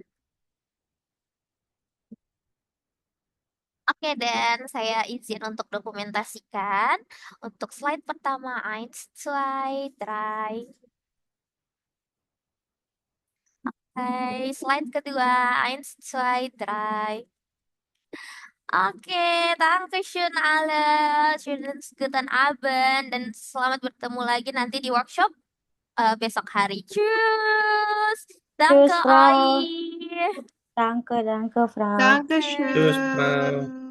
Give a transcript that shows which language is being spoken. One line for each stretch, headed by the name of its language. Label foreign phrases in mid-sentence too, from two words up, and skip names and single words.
Indonesian: Oke, dan saya izin untuk dokumentasikan. Untuk slide pertama, 1, 2, 3. Oke, slide kedua, 1, 2, 3. Oke,
German: Dankeschön alle. Schönen guten Abend.
Indonesian: Dan selamat bertemu lagi nanti di workshop besok hari.
German: Tschüss. Danke Frau. euch. Danke, danke, Frau. Dankeschön. Tschüss, Frau.